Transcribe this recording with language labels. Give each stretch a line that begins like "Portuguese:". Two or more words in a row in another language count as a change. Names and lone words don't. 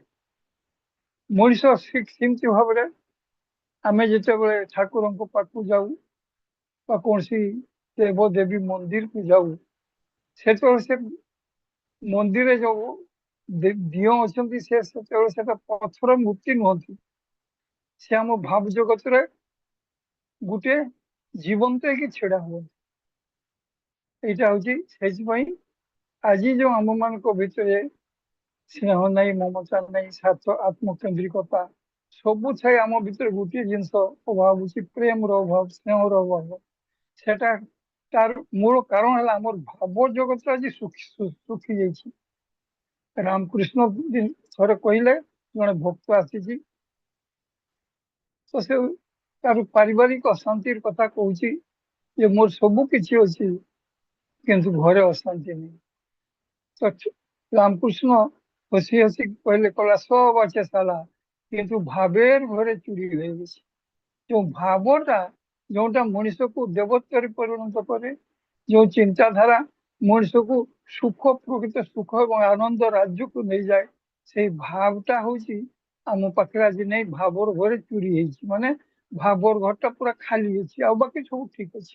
Odia: ମଣିଷ ସେମିତି ଭାବରେ ଆମେ ଯେତେବେଳେ ଠାକୁରଙ୍କ ପାଖକୁ ଯାଉ ବା କୌଣସି ଦେବ ଦେବୀ ମନ୍ଦିରକୁ ଯାଉ, ସେତେବେଳେ ସେ ମନ୍ଦିରରେ ଯୋଉ ଦିଅ ଅଛନ୍ତି, ସେ ସେତେବେଳେ ସେଟା ପଥର ମୂର୍ତ୍ତି ନୁହନ୍ତି, ସେ ଆମ ଭାବ ଜଗତରେ ଗୋଟେ ଜୀବନ୍ତ ହେଇକି ଛିଡା ହୁଅନ୍ତି।
Bangla: এইটা হচ্ছে,
Odia: সেইଥିପାଇଁ ଆଜି ଯୋଉ ଆମ ମାନଙ୍କ ଭିତରେ ସ୍ନେହ ନାହିଁ, ମମତା ନାହିଁ, ସ୍ୱାର୍ଥ ଆତ୍ମକେନ୍ଦ୍ରିକତା ସବୁ ଥାଇ ଆମ ଭିତରେ ଗୋଟିଏ ଜିନିଷ ଅଭାବ ଅଛି, ପ୍ରେମର ଅଭାବ, ସ୍ନେହର ଅଭାବ। ସେଟା ତାର ମୂଳ କାରଣ ହେଲା ଆମର ଭାବ ଜଗତ ଆଜି ଶୁଖି ଯାଇଛି। ରାମକୃଷ୍ଣ ଥରେ କହିଲେ, ଜଣେ ଭକ୍ତ ଆସିଛି, ତ ସେ ତାର ପାରିବାରିକ ଅଶାନ୍ତିର କଥା କହୁଛି ଯେ ମୋର ସବୁ କିଛି ଅଛି କିନ୍ତୁ ଘରେ ଅଶାନ୍ତି ନାହିଁ। ତ ରାମକୃଷ୍ଣ ହସି ହସି କହିଲେ, କଲା
Bangla: সব আছে সালা কিন্তু ভাবের ঘরে চুরি হয়ে গেছে।
Odia: ଯୋଉ ଭାବଟା ଯୋଉଟା ମଣିଷକୁ ଦେବତ୍ୱରେ ପରିଣତ କରେ, ଯୋଉ ଚିନ୍ତାଧାରା ମଣିଷକୁ ସୁଖ, ପ୍ରକୃତ ସୁଖ ଏବଂ ଆନନ୍ଦ ରାଜ୍ୟକୁ ନେଇଯାଏ, ସେଇ ଭାବଟା ହଉଛି ଆମ ପାଖରେ ଆଜି ନେଇ ଭାବର ଘରେ ଚୁରି ହେଇଛି। ମାନେ ଭାବର ଘରଟା ପୁରା ଖାଲି ଅଛି, ଆଉ ବାକି ସବୁ ଠିକ ଅଛି।